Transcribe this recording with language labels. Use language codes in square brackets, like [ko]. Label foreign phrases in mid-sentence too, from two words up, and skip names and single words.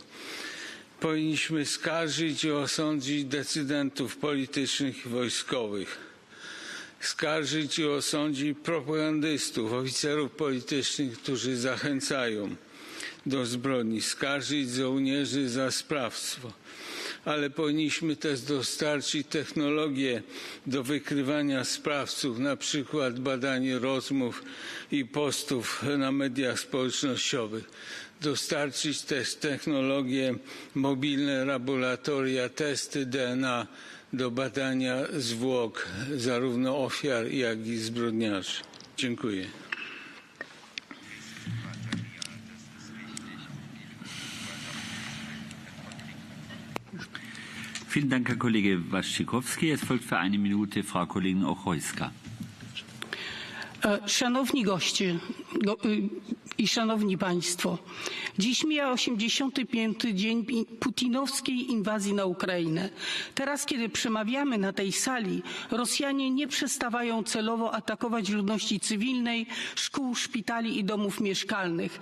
[pl] Powinniśmy skarżyć i osądzić decydentów politycznych i wojskowych, skarżyć i osądzić propagandystów, oficerów politycznych, którzy zachęcają do zbrodni, skarżyć żołnierzy za sprawstwo, ale powinniśmy też dostarczyć technologię do wykrywania sprawców, na przykład badanie rozmów i postów na mediach społecznościowych. Dostarczyć też technologie, mobilne laboratoria, testy DNA do badania zwłok zarówno ofiar, jak i zbrodniarzy. Dziękuję. [de] Vielen Dank, Herr Kollege Waszczykowski. Es folgt für eine Minute Frau Kollegin Ochojska. [pl] Szanowni goście i szanowni państwo, dziś mija 85. dzień putinowskiej inwazji na Ukrainę. Teraz, kiedy przemawiamy na tej sali, Rosjanie nie przestawają celowo atakować ludności cywilnej, szkół, szpitali i domów mieszkalnych.